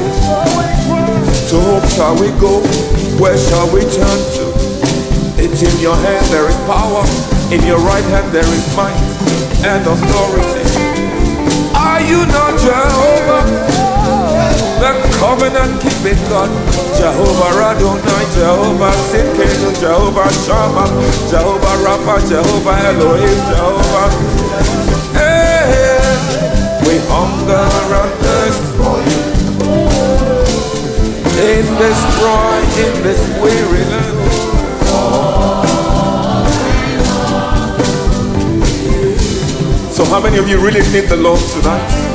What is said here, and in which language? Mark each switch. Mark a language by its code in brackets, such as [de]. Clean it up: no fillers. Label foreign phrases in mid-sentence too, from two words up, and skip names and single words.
[en] To whom shall we go? Where shall we turn to? It's in your hand there is power. In your right hand there is might and authority. Are you not Jehovah? The covenant keeping God. Jehovah Radonai, Jehovah Sidkenu, Jehovah Shammah, Jehovah Rapha, Jehovah Elohim, Jehovah. Hey, we hunger and thirst for you. In this dry, in this weary land. So how many of you really need the Lord tonight?